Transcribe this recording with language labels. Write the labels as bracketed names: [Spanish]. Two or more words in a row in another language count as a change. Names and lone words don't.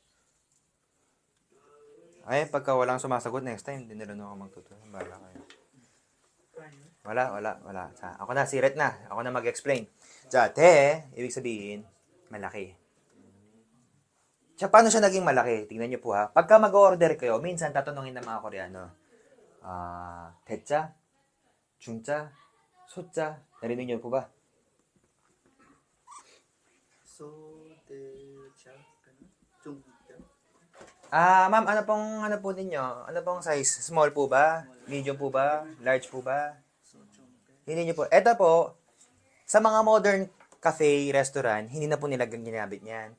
[Filipino] Ay, pagka walang sumasagot next time, hindi nila ako magtutulong. Bala kayo. Wala. Ako na, si Ret na. Ako na mag-explain. 대, ibig sabihin, malaki. Paano siya naging malaki? Tingnan niyo po ha. Pagka mag-order kayo, minsan tatanungin ng mga Koreano, [Korean] 대짜, 중짜, 소짜. [Filipino] Narinig niyo po ba? Ma'am, ano po ninyo? Ano pong size? Small po ba? Medium po ba? Large po ba? Hindi niyo po. Ito po, sa mga [English] modern cafe, [Filipino] restaurant, hindi na po nila ginamit niyan.